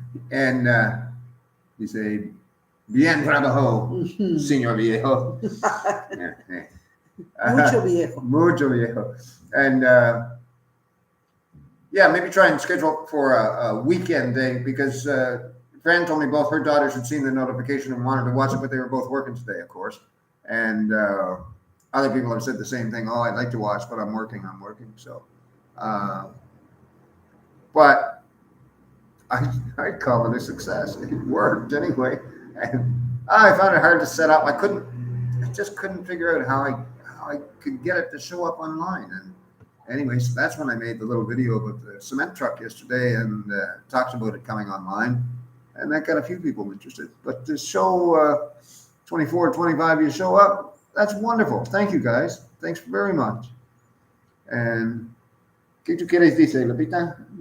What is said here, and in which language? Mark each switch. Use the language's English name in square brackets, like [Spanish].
[Spanish] And dice, bien trabajo, señor viejo. Mucho viejo. Mucho viejo. [English] And yeah, maybe try and schedule for a weekend day, because Fran told me both her daughters had seen the notification and wanted to watch it, but they were both working today, of course. And other people have said the same thing. Oh, I'd like to watch, but I'm working. So, but I'd call it a success. It worked anyway. And I found it hard to set up. I just couldn't figure out how I could get it to show up online. And anyway, so that's when I made the little video about the cement truck yesterday, and talks about it coming online. And that got a few people interested. But to show 24, 25 you show up, that's wonderful. Thank you, guys. Thanks very much. [Spanish] And ¿qué tú quieres decir, Lupita?